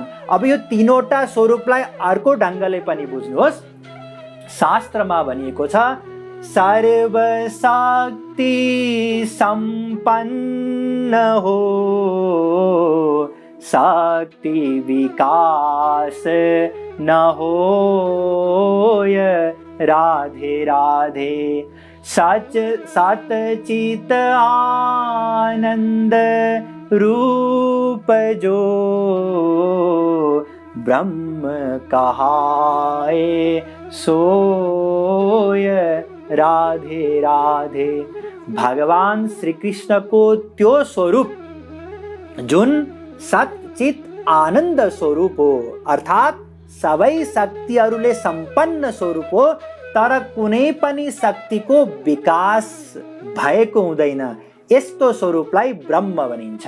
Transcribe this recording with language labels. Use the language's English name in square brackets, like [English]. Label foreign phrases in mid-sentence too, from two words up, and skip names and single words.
[Nepali] अब यो तीनवटा स्वरूपलाई अर्को ढङ्गले पनि बुझ्नुहोस्। शास्त्रमा भनिएको छ, [Hindi] सर्वशक्ति सम्पन्न हो, शक्ति विकास न होय, राधे राधे। सच सत चित आनंद रूप जो, ब्रह्म कहाए सोय, राधे राधे। [Nepali] भगवान श्री कृष्ण को त्यो स्वरूप जुन सचित आनन्द स्वरूप हो, अर्थात् सबै शक्तिहरूले सम्पन्न स्वरूप हो, तर कुनै पनि शक्तिको विकास भएको हुँदैन, यस्तो स्वरूपलाई ब्रह्म भनिन्छ।